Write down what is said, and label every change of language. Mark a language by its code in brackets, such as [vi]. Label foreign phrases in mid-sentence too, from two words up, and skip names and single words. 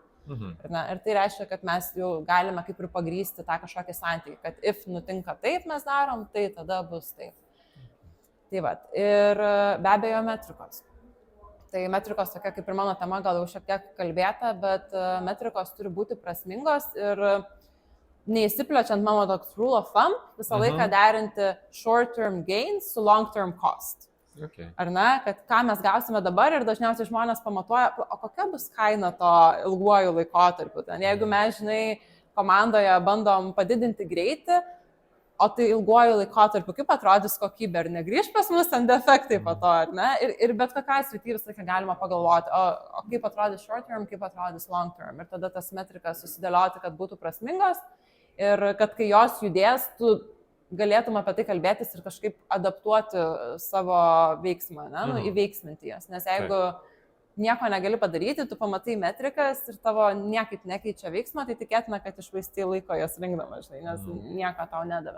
[lt] Ir tai reiškia, kad mes jau galime kaip ir pagrysti tą kažkokį santykį, kad if nutinka taip mes darom, tai tada bus taip. Tai va, ir be abejo metrikos. Tai metrikos tokia kaip ir mano tema, gal jau šiek tiek kalbėta, bet metrikos turi būti prasmingos ir neįsiplečiant mano toks [en] rule of thumb, [lt] visą laiką derinti [en] short-term gains [lt] su [en] long-term cost. [lt] Okay. Kad ką mes gausime dabar ir dažniausiai žmonės pamatuoja, o kokia bus kaina to ilguoju laikotarpiu. Jeigu mes, žinai, komandoje bandom padidinti greitį, o tai ilguoju laikotarpiu, kaip atrodys kokybė, ar negrįž pas mus ten defektai po to, ir bet kokią sritį visą laiką galima pagalvoti, o kaip atrodys [en] short term, [lt] kaip atrodys [en] long term. [lt] Ir tada tas metrikas susidėlioti, kad būtų prasmingos ir kad kai jos judės, tu galėtum apie tai kalbėtis ir kažkaip adaptuoti savo veiksmą, įveiksminti jas. Nes jeigu nieko negali padaryti, tu pamatai metrikas ir tavo niekaip nekeičia veiksmą, tai tikėtina, kad išvaistai laiko jas rinkdama, žinai, nes nieko tau nedavė.